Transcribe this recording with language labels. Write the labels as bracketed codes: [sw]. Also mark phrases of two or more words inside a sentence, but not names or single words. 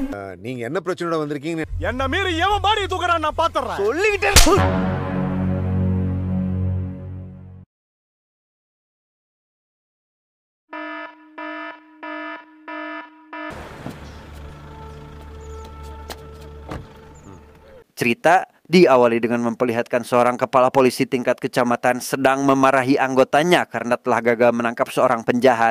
[ta] நீங்க என்ன பிரச்சனையோட வந்திருக்கீங்க? என்ன மீறி எவன் பாடி தூக்குறான் நான் பாத்துறேன். சொல்லிக்கிட்டே [id] Cerita diawali dengan memperlihatkan seorang kepala polisi tingkat kecamatan sedang memarahi anggotanya karena telah gagal menangkap seorang penjahat.